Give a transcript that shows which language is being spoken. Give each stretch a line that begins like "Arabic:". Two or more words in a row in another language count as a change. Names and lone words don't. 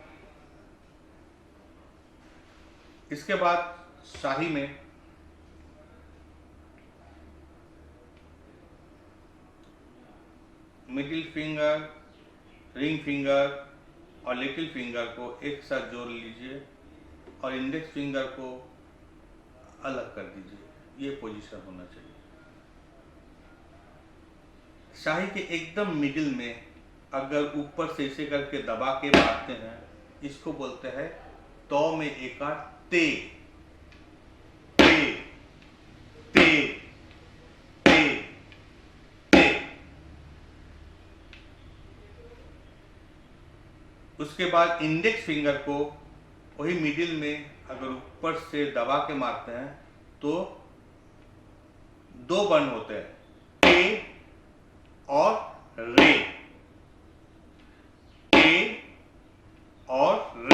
Hindi: इसके बाद शाही में
English: middle finger, ring finger
Hindi: और
English: little finger
Hindi: को एक साथ जोड़ लीजिए और
English: index finger
Hindi: को अलग कर दीजिए। ये पोजीशन होना चाहिए। शाही के एकदम मिडिल में अगर ऊपर से इसे करके दबा के मारते हैं, इसको बोलते हैं तो में एकार ते ते ते ते ते। उसके बाद
English: index finger
Hindi: को वही मिडिल में अगर ऊपर से दबा के मारते हैं तो 2 बन होते हैं, टे और रे, टे और रे।